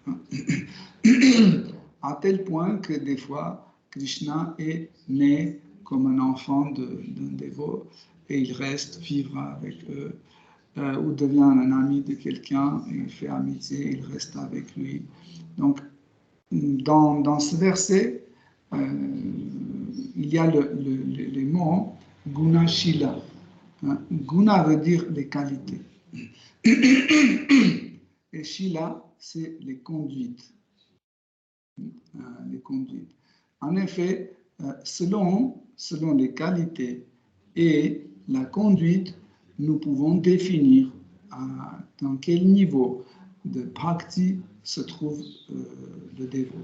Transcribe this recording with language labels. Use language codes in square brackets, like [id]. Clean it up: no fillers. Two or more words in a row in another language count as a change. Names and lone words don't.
[fr] À tel point que des fois, Krishna est né comme un enfant d'un dévot et il reste vivre avec eux, ou devient un ami de quelqu'un, il fait amitié, il reste avec lui. Donc, dans ce verset, il y a les mots [sa] guna shila. [fr] Guna veut dire les qualités. Et shila, c'est les conduites. Les conduites. En effet, selon les qualités et la conduite, nous pouvons définir dans quel niveau de bhakti se trouve le dévot.